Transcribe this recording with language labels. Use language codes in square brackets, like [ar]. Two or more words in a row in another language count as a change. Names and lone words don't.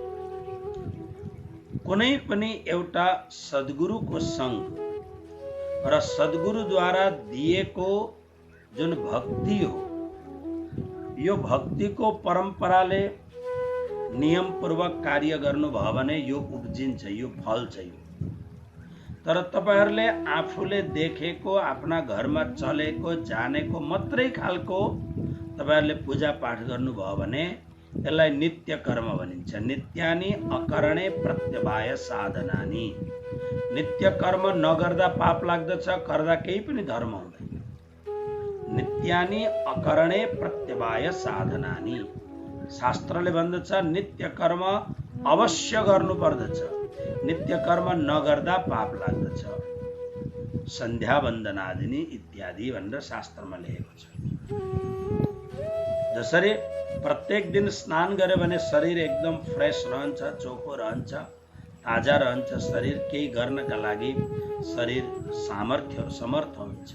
[ne] कुनै पनि एउटा सद्गुरुको सङ्ग र सद्गुरुद्वारा दिएको जुन भक्ति हो, यो भक्तिको परम्पराले नियमपूर्वक कार्य गर्नुभयो भने यो उब्जिन्छ, यो फल्छ। यो तर तपाईहरूले आफूले देखेको, आफ्ना घरमा चलेको जानेको मात्रै खालको तपाईहरूले पूजा पाठ गर्नुभयो भने यसलाई नित्य कर्म भनिन्छ। [sa] नित्यानि अकरणे प्रत्यवाय साधनानि। [ne] नित्य कर्म नगर्दा पाप लाग्दछ, गर्दा केही पनि धर्म हुँदैन। [sa] नित्यानि अकरणे प्रत्यवाय साधनानि। [ne] शास्त्रले भन्दछ नित्य कर्म अवश्य गर्नु पर्दछ, नित्य कर्म नगर्दा पाप लाग्दछ। [sa] सन्ध्या वन्दनादिनी [ne] इत्यादि भनेर शास्त्रमा लेखेको छ। जसरी प्रत्येक दिन स्नान गरे भने शरीर एकदम फ्रेस रहन्छ, चोखो रहन्छ, ताजा रहन्छ, शरीर केही गर्नका लागि शरीर समर्थ हुन्छ।